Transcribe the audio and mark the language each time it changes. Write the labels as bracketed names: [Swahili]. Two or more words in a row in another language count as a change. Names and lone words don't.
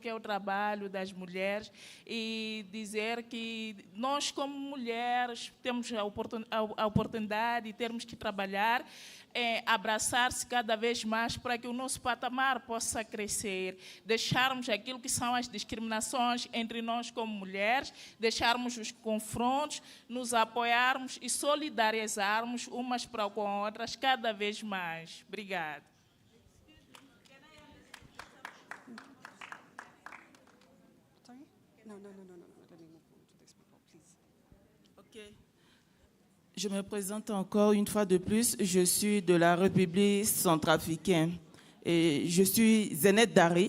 [Portuguese] que é o trabalho das mulheres, e dizer que nós, como mulheres, temos a oportunidade de termos que trabalhar, abraçar-se cada vez mais para que o nosso patamar possa crescer, deixarmos aquilo que são as discriminações entre nós como mulheres, deixarmos os confrontos, nos apoiarmos e solidarizarmos umas para com outras cada vez mais. Obrigada. [French] Je me présente encore une fois de plus. Je suis de la République centrafricaine et je suis Zénette Dari.